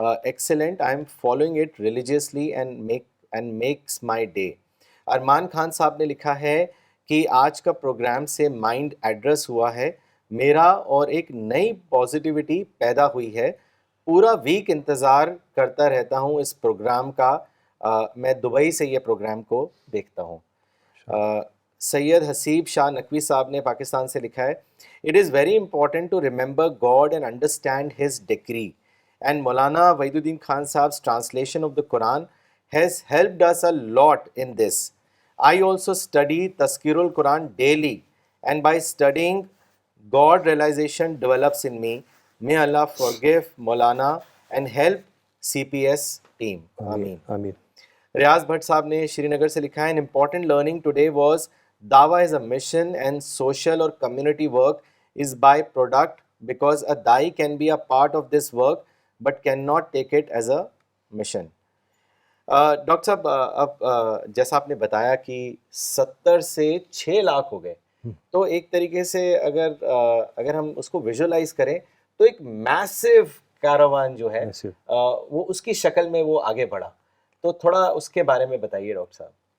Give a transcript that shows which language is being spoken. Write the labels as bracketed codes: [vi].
[en] Excellent, I am following it religiously and makes my day. [ur] ارمان خان صاحب نے لکھا ہے کہ آج کا پروگرام سے مائنڈ ایڈریس ہوا ہے میرا اور ایک نئی پازیٹیوٹی پیدا ہوئی ہے. پورا ویک انتظار کرتا رہتا ہوں اس پروگرام کا. میں دبئی سے یہ پروگرام کو دیکھتا ہوں. سید حسیب شاہ نقوی صاحب نے پاکستان سے لکھا ہے [en] It is very important to remember God and understand his decree and Maulana Wahiduddin Khan صاحب's translation of the Quran has helped us a lot in this. I also study Tazkirul Quran daily and by studying God realization develops in me. May Allah forgive Maulana and help CPS team. [ur] آمین. آمین. ریاض بھٹ صاحب نے شری نگر سے لکھا ہے [en] an important learning today was دعویٰ is a mission and social or community work is by product because a dai can be a part of this work but cannot take it as a mission. [ur] Doctor صاحب اب جیسا آپ نے بتایا کہ 70 سے 6 لاکھ ہو گئے, تو ایک طریقے سے اگر ہم اس کو ویژولائز کریں تو ایک میسو کاروان جو ہے وہ اس کی شکل میں وہ آگے بڑھا, تو تھوڑا اس کے بارے میں بتائیے ڈاکٹر صاحب.